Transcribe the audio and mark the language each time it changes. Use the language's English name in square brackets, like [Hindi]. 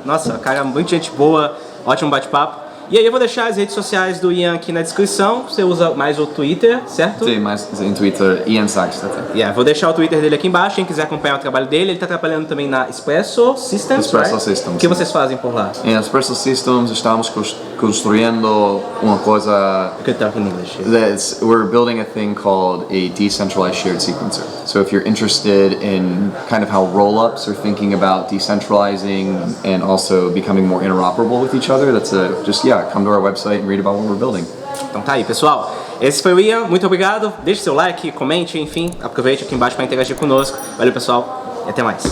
[Portuguese] Nossa, cara, muito gente boa, ótimo bate-papo. E aí eu vou deixar as redes sociais do Ian aqui na descrição. Você usa mais o Twitter, certo? Sim, mais em Twitter, Ian Sagstetter. Vou deixar o Twitter dele aqui embaixo, quem quiser acompanhar o trabalho dele. Ele está trabalhando também na Espresso Systems, Systems. O que vocês fazem por lá? Em Espresso Systems estamos construindo uma coisa... [English] You could talk in English. We're building a thing called a decentralized shared sequencer. So if you're interested in kind of how roll-ups are thinking about decentralizing and also becoming more interoperable with each other, come to our website and read about what we're building. [Portuguese] Então tá aí, pessoal. Esse foi o Ian, muito obrigado. Deixe seu like, comente, enfim, aproveite aqui embaixo para interagir conosco. Valeu, pessoal, e até mais.